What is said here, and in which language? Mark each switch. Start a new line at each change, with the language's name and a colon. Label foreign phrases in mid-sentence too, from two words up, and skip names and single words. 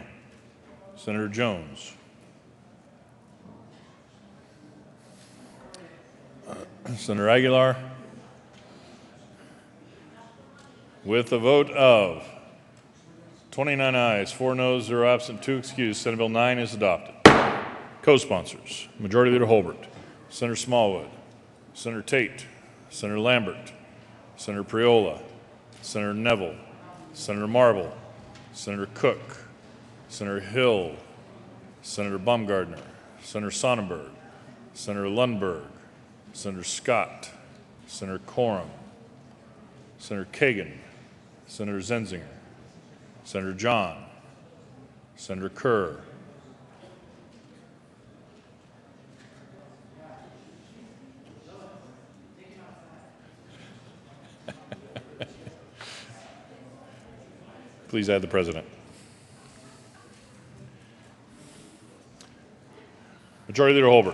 English: Senator Jones. Senator Aguilar. With a vote of 29 ayes, 4 noes, 0 absent, 2 excused, Senate Bill 9 is adopted. Co-sponsors, Majority Leader Holbert, Senator Smallwood, Senator Tate, Senator Lambert, Senator Priola, Senator Neville, Senator Marble, Senator Cook, Senator Hill, Senator Baumgardner, Senator Sonnenberg, Senator Lundberg, Senator Scott, Senator Coram, Senator Kagan, Senator Zenzinger, Senator John, Senator Kerr, please add the President. Majority Leader Holbert.